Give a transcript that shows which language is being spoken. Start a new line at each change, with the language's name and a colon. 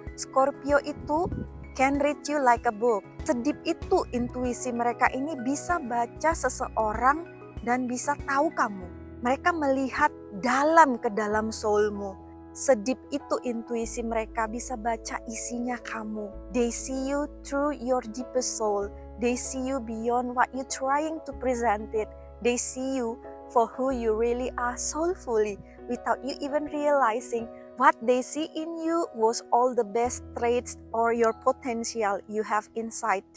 English: Scorpio itu can read you like a book.
Indonesian: Sedip itu intuisi mereka ini bisa baca seseorang dan bisa tahu kamu. Mereka melihat dalam ke dalam soulmu. Sedip itu intuisi mereka bisa baca isinya kamu.
English: They see you through your deepest soul. They see you beyond what you're trying to present it. They see you for who you really are soulfully, without you even realizing what they see in you was all the best traits or your potential you have inside.